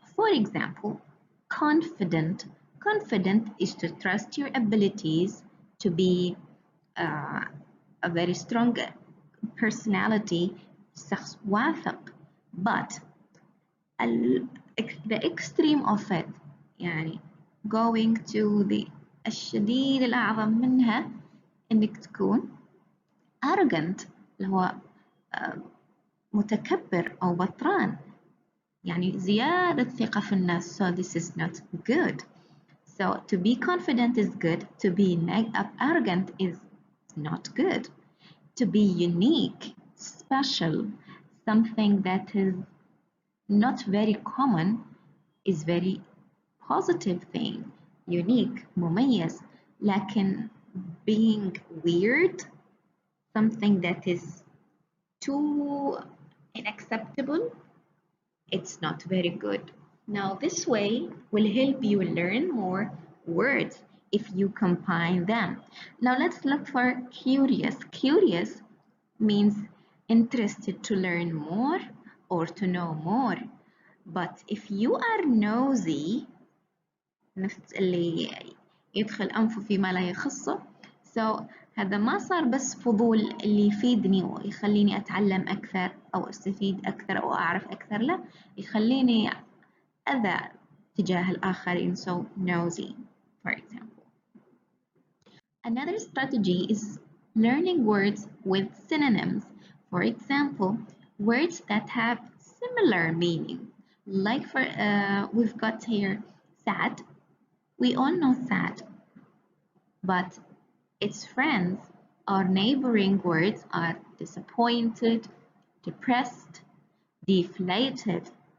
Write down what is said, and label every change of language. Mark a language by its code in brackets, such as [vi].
[en] For example, confident. Confident is to trust your abilities, to be a very strong personality, [ar] شخص واثق. [en] But the extreme of it [ar] يعني [en] going to the [ar] الشديد الأعظم منها إنك تكون arrogant اللي هو متكبر أو بطران يعني زيادة ثقة في الناس. [en] So this is not good. So to be confident is good. To be arrogant is not good. To be unique, special, something that is not very common is very positive thing. Unique, مميز. لكن being weird, something that is too unacceptable, it's not very good. Now this way will help you learn more words if you combine them. Now let's look for curious. Curious means interested to learn more or to know more. But if you are nosy, [ar] نفس اللي يدخل أنفه فيما لا يخصه. So هذا ما صار بس فضول اللي يفيدني ويخليني أتعلم أكثر أو أستفيد أكثر أو أعرف أكثر، لا، يخليني أذى تجاه الآخرين. [en] So nosy, for example. Another strategy is learning words with synonyms. For example, words that have similar meaning. Like we've got here sad. We all know sad, but its friends or neighboring words are disappointed, depressed, deflated.